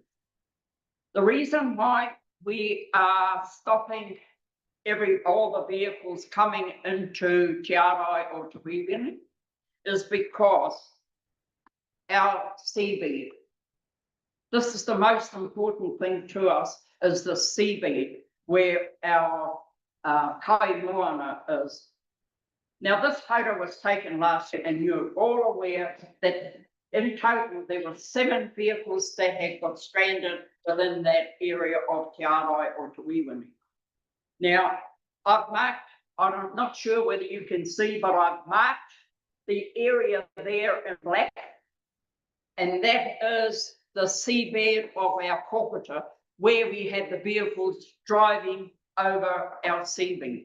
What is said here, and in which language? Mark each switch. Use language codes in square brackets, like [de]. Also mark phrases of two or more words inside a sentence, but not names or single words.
[en] The reason why we are stopping all the vehicles coming into Te Arai or Te Wiwani is because our seabed. This is the most important thing to us, is the seabed where our [mi] kai moana [en] is. Now, this photo was taken last year, and you're all aware that in total there were 7 vehicles that had got stranded within that area of Te Arai or Te Wiwani. Now, I've marked, I'm not sure whether you can see, but I've marked the area there in black, and that is the seabed of our kōpita, where we had the vehicles driving over our seabed.